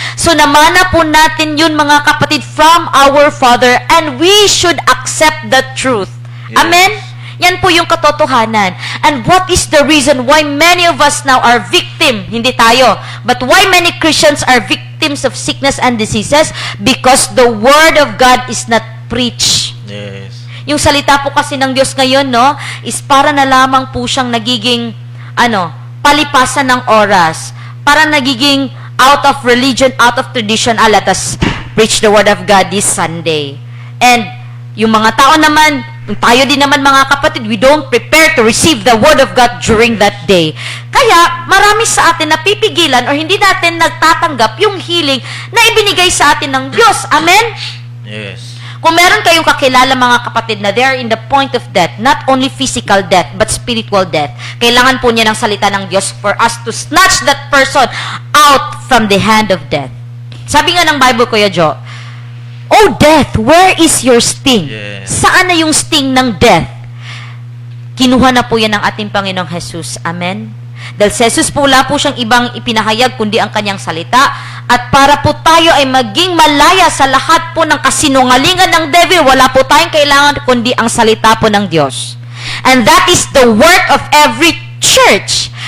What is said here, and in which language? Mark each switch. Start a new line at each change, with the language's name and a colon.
English: So,
Filipino: namana po natin yun,
English: mga kapatid, from our Father, and we should accept the truth. Yes.
Filipino: Amen? Yan po yung katotohanan.
English: And what is the reason why many of us now are victim?
Filipino: Hindi tayo.
English: But why many Christians are victims of sickness and diseases? Because the Word of God is not preached. Yes.
Filipino: Yung salita po kasi ng Diyos ngayon, no, is para na lamang po siyang nagiging, palipasan ng oras.
English: Para nagiging out of religion, out of tradition, let us preach the Word of God this Sunday. And yung mga tao naman, tayo din naman mga kapatid, we don't prepare to receive the Word of God during that day.
Filipino: Kaya, marami sa atin na pipigilan or hindi natin nagtatanggap yung healing na ibinigay sa atin ng Diyos. Amen?
English: Yes.
Filipino: Kung meron kayong kakilala mga kapatid na
English: they are in the point of death, not only physical death, but spiritual death,
Filipino: kailangan po niya ng salita ng Diyos
English: for us to snatch that person out from the hand of death. Sabi nga ng Bible, Kuya Joe, "Oh death, where is your sting?" Yes.
Filipino: Saan na yung sting ng death? Kinuha na po yan ng ating Panginoong Jesus. Amen? Dahil si Jesus po wala po siyang ibang ipinahayag kundi ang kanyang salita. At para po tayo ay maging malaya sa lahat po ng kasinungalingan ng devil, wala po tayong kailangan kundi ang salita po ng Diyos.
English: And that is the work of every church.